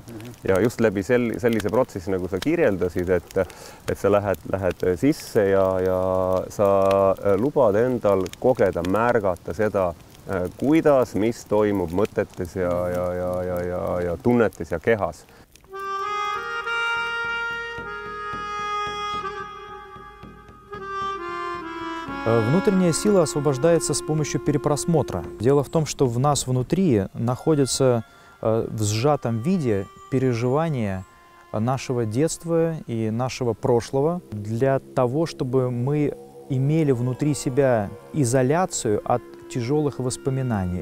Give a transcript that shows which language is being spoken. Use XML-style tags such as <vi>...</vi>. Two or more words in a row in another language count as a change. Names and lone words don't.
<et>Ja just läbi sellise protsessi, nagu sa kirjeldasid, et sa lähed sisse ja sa lubad endal kogeda, märgata seda, kuidas, mis toimub mõtetes ja tunnetes ja kehas.</et> <ru>Внутренняя сила освобождается с помощью перепросмотра. Дело в том, что в нас внутри находится в сжатом виде переживания нашего детства и нашего прошлого для того, чтобы мы имели внутри себя изоляцию от тяжелых воспоминаний.</ru>